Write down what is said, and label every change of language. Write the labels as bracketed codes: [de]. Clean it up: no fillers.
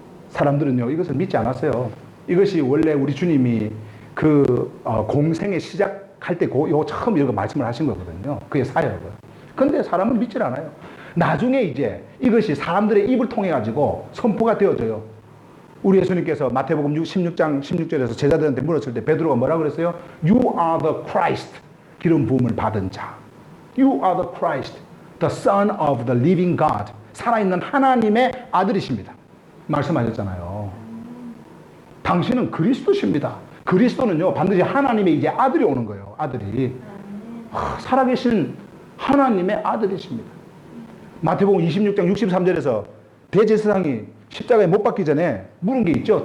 [ko] 사람들은요, 이것을 믿지 않았어요. 이것이 원래 우리 주님이 공생의 시작할 때 요 처음 이거 말씀을 하신 거거든요. 그의 사역을. 근데 사람은 믿질 않아요. 나중에 이제 이것이 사람들의 입을 통해 가지고 선포가 되어져요. 우리 예수님께서 마태복음 16장 16절에서 제자들한테 물었을 때 베드로가 뭐라고 그랬어요? [en] You are the Christ. [ko] 기름 부음을 받은 자. [en] You are the Christ, the Son of the living God. [ko] 살아있는 하나님의 아들이십니다. 말씀하셨잖아요. 당신은 그리스도십니다. 그리스도는요, 반드시 하나님의 이제 아들이 오는 거예요. 아들이. 살아계신 하나님의 아들이십니다. 마태복음 26장 63절에서 대제사장이 십자가에 못 박기 전에 물은 게 있죠.